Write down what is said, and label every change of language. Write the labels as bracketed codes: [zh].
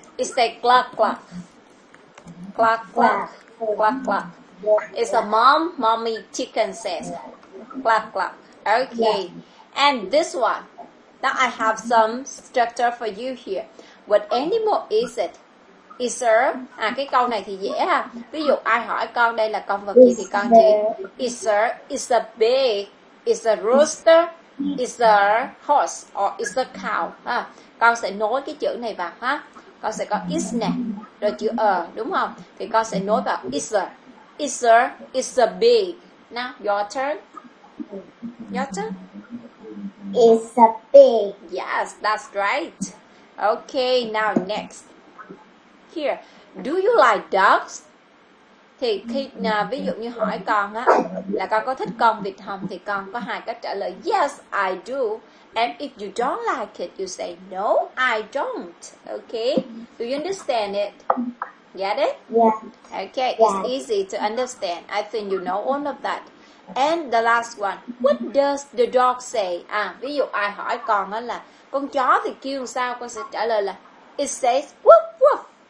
[en] It's like cluck, cluck. Cluck, cluck. Cluck, cluck. It's a mommy chicken says. Cluck, cluck. Okay. And this one. Now I have some structure for you here. What animal is it? Is a [vi] cái câu này thì dễ ha. Ví dụ ai hỏi con đây là con vật gì thì con chỉ [en] is a pig, is a rooster, is a horse or is a cow [vi] ha. Con sẽ nối cái chữ này vào ha. Con sẽ có is nè, rồi chữ đúng không? Thì con sẽ nối vào [en] is a pig. Now your turn. Your turn. is a pig. Yes, that's right. Okay, now next. Here, do you like dogs? [vi] Thì khi ví dụ như hỏi con á là con có thích con vịt không thì con có hai cách trả lời [en] yes I do, and if you don't like it you say no I don't. Okay, do you understand it? Get it? Yeah. Okay, it's easy to understand. I think you know all of that. And the last one, what does the dog say? [vi] Ví dụ ai hỏi con á là con chó thì kêu sao, con sẽ trả lời là [en] it says woof woof.